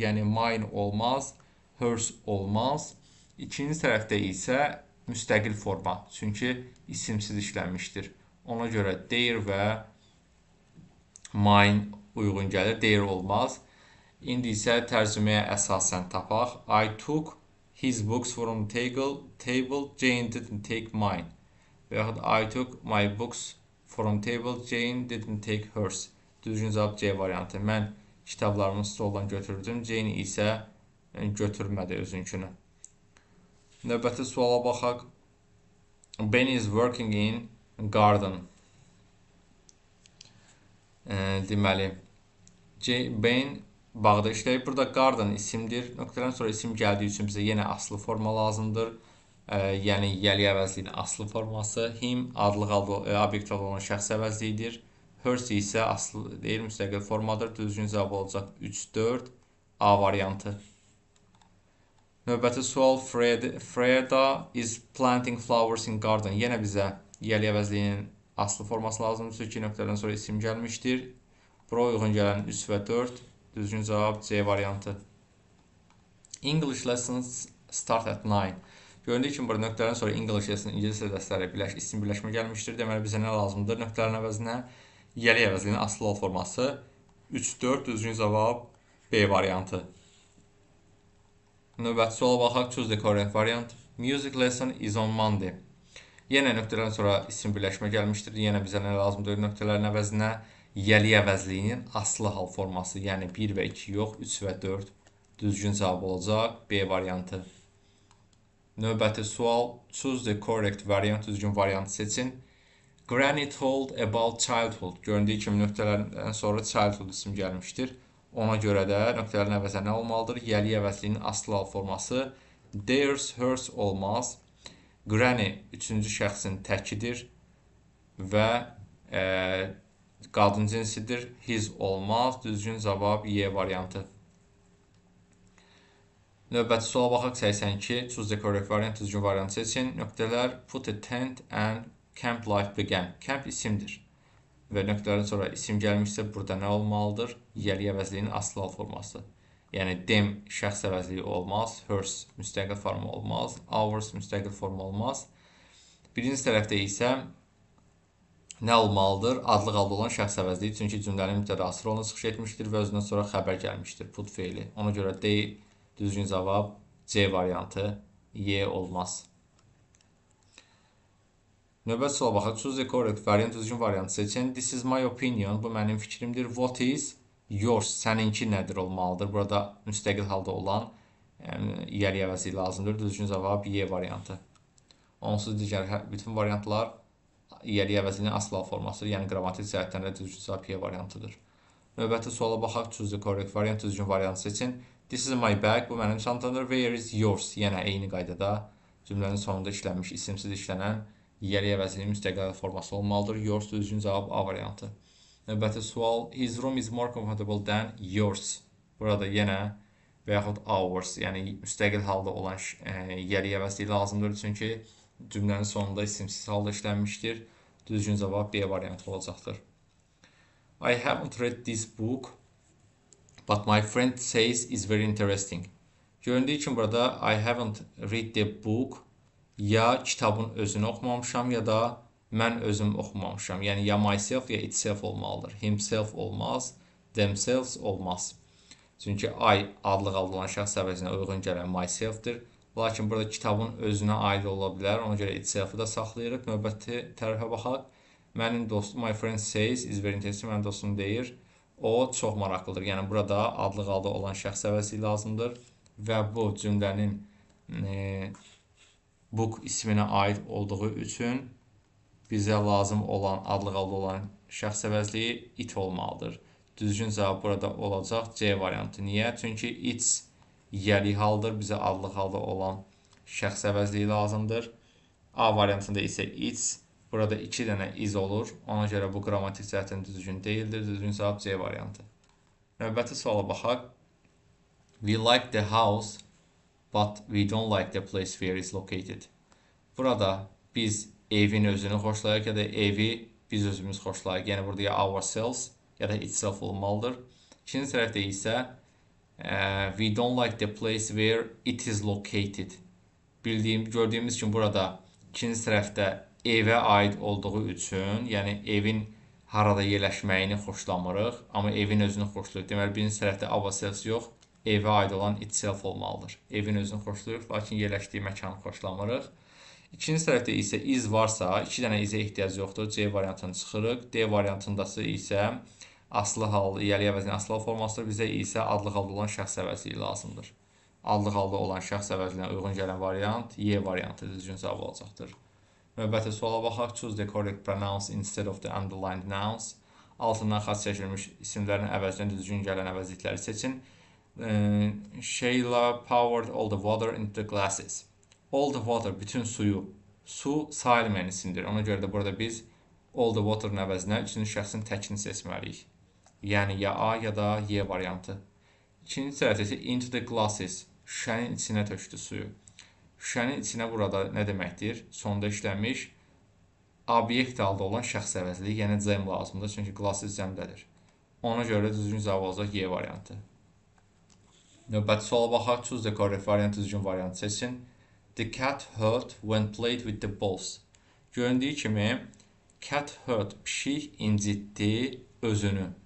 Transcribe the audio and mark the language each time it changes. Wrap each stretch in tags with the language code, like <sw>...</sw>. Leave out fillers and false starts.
<az>Yəni mine olmaz, hers olmaz. İkinci tərəfdə isə müstəqil forma. Çünki isimsiz işlənmişdir. Ona görə their və mine uyğun gəlir. Their olmaz. İndi isə tərcüməyə əsasən tapaq.</az> <en>I took his books from the table. Jane didn't take mine.</en> <az>Və yaxud</az> <en>I took my books from table. Jane didn't take hers.</en> <az>Düzgün cavab C variantı. Mən kitablarımı stoldan götürdüm. Jane isə götürmədi özünkünü. Növbəti suala baxaq.</az> <en>Ben is working in garden.</en> <az>Deməli, Ben bağda işləyir. Burada garden isimdir. Nöqtələrin sonra isim gəldiyi üçün bizə yenə aslı forma lazımdır. Yəni yəli əvəzliyinin aslı forması. Him adlıq obyekt olan şəxs əvəzliyidir. Hers isə aslı deyil, müstəqil formadır. Düzgün cavab olacaq 3-4 A variantı. Növbəti sual.</az> <en>Freda is planting flowers in garden.</en> <az>Yenə bizə yəli əvəzliyinin aslı forması lazımdır. Çünki nöqtədən sonra isim gəlmişdir. Bura uyğun gələn 3 və 4. Düzgün cavab C variantı.</az> <en>English lessons start at 9.</en> <az>Göründüyü kimi burada nöqtələrin sonra English lessons, İngiliscə dərsləri isim birləşmə gəlmişdir. Deməli bizə nə lazımdır? Nöqtələrin əvəzinə yəli əvəzliyinin aslı hal forması 3-4 düzgün cavab B variantı. Növbəti suala baxaq.</az> <en>Choose the correct variant. Music lesson is on Monday.</en> <az>Yenə nöqtələrin sonra isim birləşmə gəlmişdir. Yenə bizə nə lazımdır? Nöqtələrin əvəzinə yəli əvəzliyinin aslı hal forması. Yəni 1 və 2 yox, 3 və 4 düzgün cavab olacaq B variantı. Növbəti sual.</az> <en>Choose the correct variant.</en> <az>Düzgün variantı seçin.</az> <en>Granny told about childhood.</en> <az>Göründüyü kimi nöqtələrdən sonra childhood isim gəlmişdir. Ona görə də nöqtələrin əvəzinə nə olmalıdır? Yəli əvəzliyinin aslı hal forması theirs, hers olmaz. Granny üçüncü şəxsin təkidir və qadın cinsidir. His olmaz. Düzgün cavab Y variantı. Növbəti suala baxaq 82.</az> <en>Choose the correct variant.</en> <az>Düzgün variantı seçin. Nöqtələr</az> <en>put a tent and camp life began.</en> <az>Camp isimdir. və nöqtədən sonra isim gəlmişsə, burada nə olmalıdır? Yiyəli əvəzliyinin aslı hal forması. Yəni, them şəxs əvəzliyi olmaz, hers müstəqil forma olmaz, ours müstəqil forma olmaz. Birinci tərəfdə isə nə olmalıdır? Adlı halda olan şəxs əvəzliyi, çünki cümlənin mübtədası rolunu çıxış etmişdir və özündən sonra xəbər gəlmişdir, put feili. Ona görə D düzgün cavab, C variantı, Y olmaz. Növbət suala baxaq.</az> <en>Choose the correct variant,</en> <az>düzgün variantı seçin.</az> <en>This is my opinion,</en> <az>bu mənim fikrimdir.</az> <en>What is yours,</en> <az>səninki nədir olmalıdır? Burada müstəqil halda olan yiyəli əvəzliyi lazımdır. Düzgün cavab Y variantı. Onsuz digər bütün variantlar yiyəli əvəzliyinin asıl hal formasıdır. Yəni qrammatik cəhətdən də düzgün cavab Y variantıdır. Növbəti suala baxaq.</az> <en>Choose the correct variant,</en> <az>düzgün variantı seçin.</az> <en>This is my bag,</en> <az>bu mənim çantamdır.</az> <en>Where is yours?</en> <az>Yenə eyni qaydada cümlənin sonunda işlənmiş, isimsiz işlənən yiyəli əvəzliyinin müstəqil forması olmalıdır. Yours düzgün cavab A variantı. Növbəti sual.</az> <en>His room is more comfortable than yours.</en> <az>Burada yenə və yaxud ours, yəni müstəqil halda olan yiyəli əvəzliyi lazımdır. Çünki cümlənin sonunda isimsiz halda işlənmişdir. Düzgün cavab B variantı olacaqdır.</az> <en>I haven't read this book, but my friend says it's very interesting.</en> <az>Göründüyü kimi burada</az> <en>I haven't read the book,</en> <az>ya kitabın özünü oxumamışam, ya da mən özüm oxumamışam. Yəni ya myself, ya itself olmalıdır. Himself olmaz, themselves olmaz. Çünki I adlı halda olan şəxs əvəzinə uyğun gələn myself-dir. Lakin burada kitabın özünə aid ola bilər. Ona görə itself-ı da saxlayırıq. Növbəti tərəfə baxaq. Mənim dostum,</az> <en>my friend says is very interesting.</en> <az>Mənim dostum deyir, o çox maraqlıdır. Yəni burada adlı halda olan şəxs əvəzliyi lazımdır. Və bu cümlənin book isminə aid olduğu üçün bizə lazım olan adlı halda olan şəxs əvəzliyi it olmalıdır. Düzgün cavab burada olacaq C variantı. Niyə? Çünki it's yiyəli haldır. Bizə adlı halda olan şəxs əvəzliyi lazımdır. A variantında isə it's. Burada 2 dənə is olur. Ona görə bu qrammatik cəhətdən düzgün deyildir. Düzgün cavab C variantı. Növbəti suala baxaq.</az> <en>We like the house, but we don't like the place where it's located.</en> <az>Burada biz evin özünü xoşlayırıq ya da evi biz özümüz xoşlayırıq. Yəni burada ya ourselves ya da itself olmalıdır. İkinci tərəfdə isə</az> <en>we don't like the place where it is located.</en> <az>Gördüyümüz kimi burada ikinci tərəfdə evə aid olduğu üçün, yəni evin harada yerləşməyini xoşlamırıq, amma evin özünü xoşlayırıq. Deməli, birinci tərəfdə ourselves yox, evə aid olan itself olmalıdır. Evin özünü xoşlayırıq, lakin yerləşdiyi məkanı xoşlamırıq. İkinci tərəfdə isə is varsa, 2 dənə izə ehtiyac yoxdur. C variantını çıxırıq. D variantındası isə aslı hal, yiyəli əvəzliyinin aslı hal formasıdır. Bizə isə adlı halda olan şəxs əvəzliyi lazımdır. Adlı halda olan şəxs əvəzliyinə uyğun gələn variant Y variantı düzgün cavab olacaqdır. Növbəti suala baxaq.</az> <en>Choose the correct pronouns instead of the underlined nouns.</en> <az>Altından xaç çəkilmiş isimlərin əvəzinə düzgün gələn əvəzlikləri seçin.</az> <en>Sheila poured all the water into the glasses. All the water,</en> <az>bütün suyu. Su sayılmayan isimdir. Ona görə də burada biz all the water'ın əvəzinə üçüncü şəxsin təkini seçməliyik. Yəni ya A ya da Y variantı. İkinci tərəfdə isə</az> <en>into the glasses.</en> <az>Şüşənin içinə tökdü suyu. Şüşənin içinə burada nə deməkdir? Sonda işlənmiş obyekt halda olan şəxs əvəzliyi, yəni cəm lazımdır. Çünki glasses cəmdədir. Ona görə düzgün cavab olacaq Y variantı. Növbəti suala baxaq.</az> <en>Choose the correct variant,</en> <az>düzgün variantı seçin.</az> <en>The cat hurt when played with the balls.</en> <az>Göründüyü kimi</az> <en>cat hurt,</en> <az>pişik incitdi özünü.</az>